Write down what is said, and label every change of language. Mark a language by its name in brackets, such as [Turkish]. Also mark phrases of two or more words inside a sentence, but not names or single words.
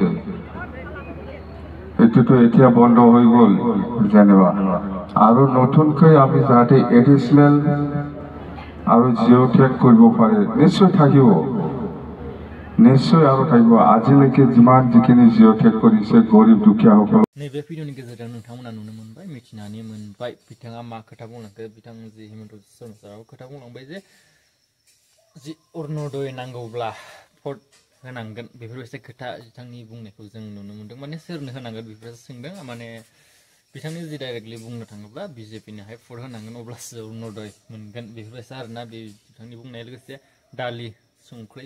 [Assamese] এইটোতো এতিয়া বন্ধ হৈ গ'ল যেনিবা আৰু নতুনকৈ আমি যাতে এডিশনাল আৰু জিঅ' টেক কৰিব পাৰে নিশ্চয় থাকিব আৰু থাকিব আজিলৈকে যিমান যিখিনি জিঅ' টেক কৰিছে গৰীব দুখীয়াসকল [Bodo] नैबे भिडिअनि गेजेरजों नोंथांमोना नुनो मोनबाय मिथिनानै मोनबाय बिथाङा मा खोथा बुंलांखो बिथां जि हिमन्त बिश्व शर्मा साराबो खोथा बुंलांबाय जे जि अरुणोदय नांगौब्ला होनांगोन बेफोरबायदि खोथा बिथांनि बुंनायखौ जों नुनो मोन्दों माने सोरनो होनांगोन बेफोरसो सोंदों माने बिथांनि जि डाइरेक्टलि बुंनो थाङोब्ला बिजेपिनोहाय भट होनांगोन अब्लासो अरुण'दय मोनगोन बेफोरबायसा आरोना बे बिथांनि बुंनाया लोगोसे दालि संख्रि